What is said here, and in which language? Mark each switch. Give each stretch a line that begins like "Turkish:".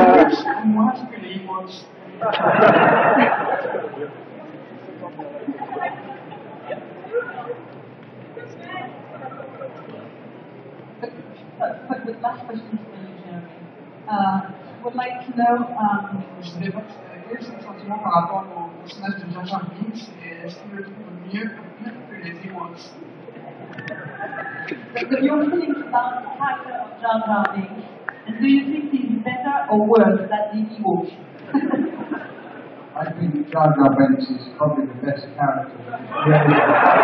French: C'est moins que les Ewoks.
English: But the last question is for you, Jeremy. Would like to know.
French: Je voudrais pas quel est son sentiment par rapport au personnage de Jar Jar Binks et est-ce qu'il le trouve mieux que les Ewoks?
English: Your feelings about the character of Jar Jar Binks, and do you think he's better or worse than the Ewoks? I think Jar Jar Binks is probably the best character.